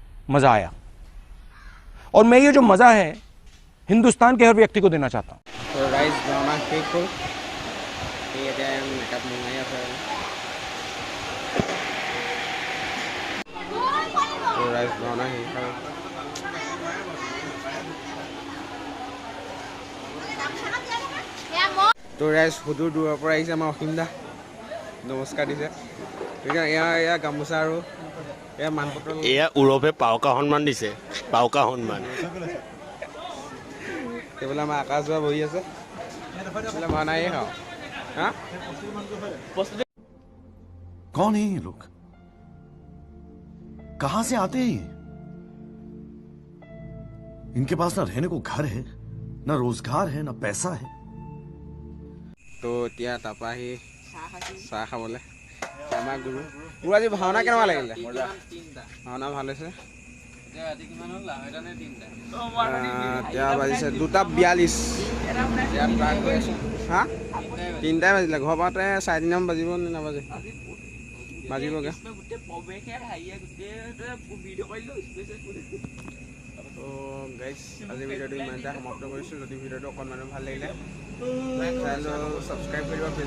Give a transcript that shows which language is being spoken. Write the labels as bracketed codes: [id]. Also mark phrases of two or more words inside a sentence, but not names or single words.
[hi] मज़ा आया और मैं ये जो मज़ा है हिंदुस्तान के हर व्यक्ति को देना चाहता हूँ। [as] তো ৰাইজ ভাওনা শেষ হ'ল এই এতিয়া মেকআপ মঙাই আছে তো ৰাইজ ভাওনা শেষ হ'ল তো ৰাইজ সুদূৰ দূৰৰ পৰা আহিছে আমাৰ অসীম দা নমস্কাৰ দিছে এয়া গামোচা আৰু এয়া মানপত্ৰ এয়া উৰফে পাউকা সন্মান দিছে পাউকা সন্মান সেইবিলাক আমাৰ আকাশ যোৱা বহি আছে সেইবিলাক ভাওনাই খাওঁ হা [hi] कौन है ये लोग कहां से आते हैं ये इनके पास ना रहने को घर है ना रोजगार है ना पैसा है [as] তো এতিয়া তাৰপৰা আহি চাহ খাবলৈ আমাৰ গুৰু আজি ভাওনা কেনেকুৱা লাগিলে ভাওনা ভাল হৈছে এতিয়া বাজিছে 2:42 হা 3টাই বাজিলে ঘৰ পাওঁতে 3:30 বাজিব নে নাবাজে বাজিবগৈ তো গাইজ আজি ভিডিঅ'টো ইমানটা সমাপ্ত কৰিছোঁ যদি ভিডিঅ'টো অকণমান ভাল লাগিলে চেনেলটো ছাবস্ক্ৰাইব কৰিব